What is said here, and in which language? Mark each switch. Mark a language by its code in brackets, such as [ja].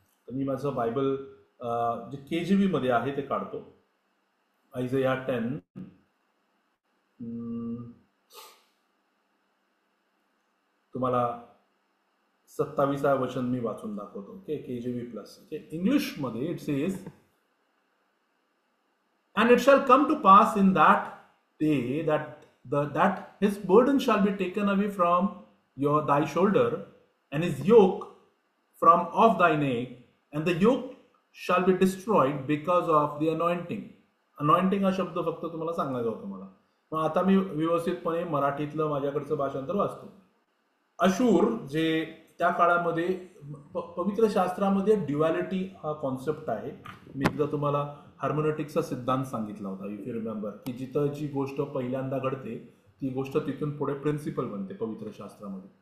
[mr] तर मी माझं बायबल जे KJV मध्ये आहे ते काढतो. आयझया 10 तुम्हाला 27वा वचन मी वाचून दाखवतो. Okay, KJV plus. [en] okay, [mr] English मध्ये [en] It says, and it shall come to pass in that day that his burden shall be taken away from thy shoulder, and his yoke from off thy neck, and the yoke shall be destroyed because of the anointing. [mr] Anointing हा शब्द फक्त तुम्हाला सांगायचा होता मला. मग आता मी व्यवस्थितपणे मराठीतलं माझ्याकडचं भाषांतर वाचतो. अशूर, जे त्या काळामध्ये पवित्र शास्त्रामध्ये ड्युअलिटी हा कॉन्सेप्ट आहे. मी एकदा तुम्हाला हार्मोनेटिक्सचा सिद्धांत सांगितला होता, [en] if you remember, [mr] की जिथं जी गोष्ट पहिल्यांदा घडते ती गोष्ट तिथून पुढे प्रिन्सिपल बनते पवित्र शास्त्रामध्ये.